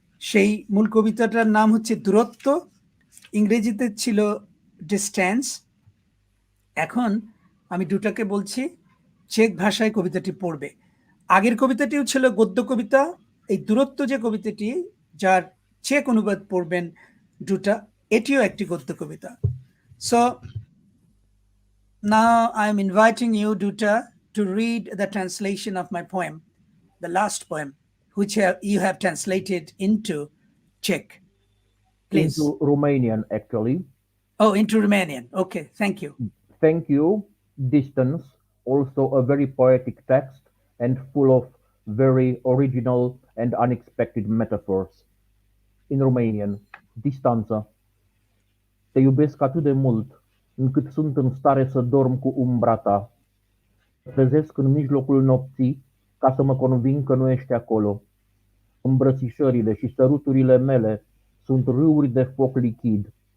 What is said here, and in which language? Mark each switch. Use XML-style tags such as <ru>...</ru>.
<bn>সেই মূল কবিতাটার নাম হচ্ছে দূরত্ব, ইংরেজিতে ছিল ডিস্ট্যান্স। এখন আমি ডুটাকে বলছি চেক ভাষায় কবিতাটি পড়বে। আগের কবিতাটিও ছিল গদ্য কবিতা, এই দূরত্ব যে কবিতাটি যার চেক অনুবাদ পড়বেন ডুটা, এটিও একটি গদ্য কবিতা।</bn> <en>So now I am inviting you, Duta, to read the translation of my poem, the last poem, which you have translated into Czech. Please. Into Romanian, actually. Oh, into Romanian. Okay, thank you. Thank you. Distance, also a very poetic text, and full of very original and unexpected metaphors. In Romanian, distanță.</en> <ro>Te iubesc atât de mult, încât sunt în stare să dorm cu umbra ta. Mă trezesc în mijlocul nopții ca să mă conving că nu ești acolo. Îmbrățișările și săruturile mele sunt râuri de foc lichid.</ro>